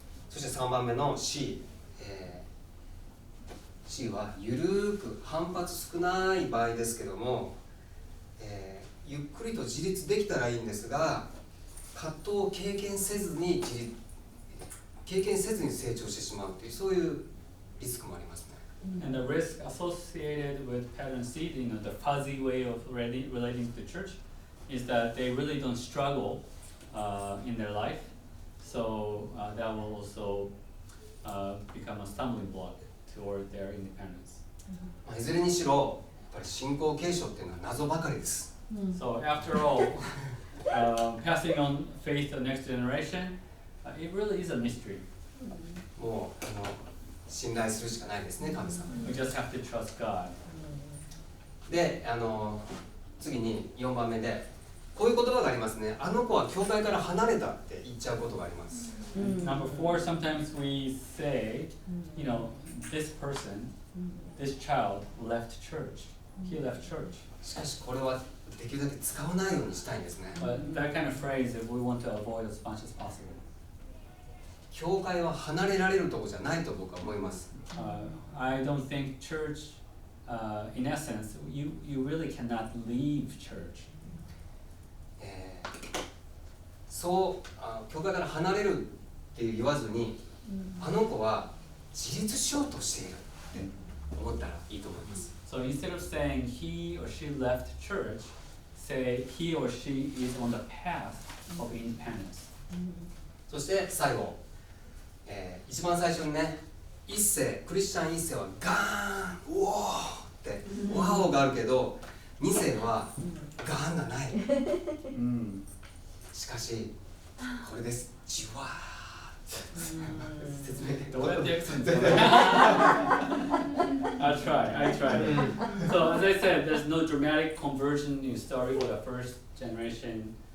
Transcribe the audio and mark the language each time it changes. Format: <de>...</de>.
<ja>そして3番目の C、C はゆるく反発少ない場合ですけども、ゆっくりと自立できたらいいんですが、葛藤を経験せずに成長してしまうというそういうリスクもありますね。</ja> <en>And the risk associated with pattern C, the fuzzy way of relating to church, is that they really don't struggle in their life. So that will also become a stumbling block toward their independence.</en> <ja>いずれにしろ、やっぱり信仰継承っていうのは謎ばかりです。</ja> <en>So after all, passing on faith to the next generation, it really is a mystery.</en> <ja>もう信頼するしかないですね、神様。</ja> <en>We just have to trust God.</en> <ja>で、次に4番目で、こういう言葉がありますね。あの子は教会から離れたって言っちゃうことがあります。</ja> <en>Number 4, sometimes we say, this person, this child left church. He left church.</en> <ja>しかしこれはできるだけ使わないようにしたいんですね。</ja> <en>But that kind of phrase, if we want to avoid as much as possible.</en> <ja>教会は離れられるところじゃないと僕は思います。</ja> <en>I don't think church, in essence, you really cannot leave church.</en> <ja>そう教会から離れるって言わずに、あの子は自立しようとしているって思ったらいいと思います。</ja> <en>So instead of saying he or she left church, say he or she is on the path of independence.</en> <ja>そして最後、一番最初にね、クリスチャン一世はガーン、うおーってワオがあるけど、二世はガーンがない。しかしこれです。じわーっ説明どうやって訳すんですか</ja> <en>I'll try. So as I said, there's no dramatic conversion in story for the first generation.</en>